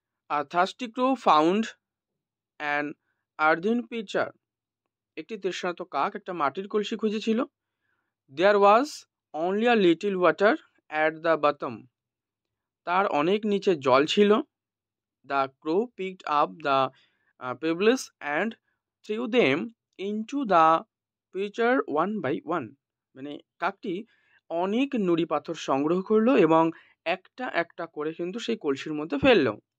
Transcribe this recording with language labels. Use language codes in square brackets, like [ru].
[en] A thirsty crow found an earthen pitcher. [bn] একটি তৃষ্ণার্ত কাক একটা মাটির কলসি খুঁজেছিল। [en] There was only a little water at the bottom. [bn] তার অনেক নিচে জল ছিল। [en] The crow picked up the pebbles and threw them into the pitcher one by one. [bn] মানে কাকটি অনেক নুড়ি পাথর সংগ্রহ করলো এবং একটা একটা করে কিন্তু সেই কলসির মধ্যে ফেললো।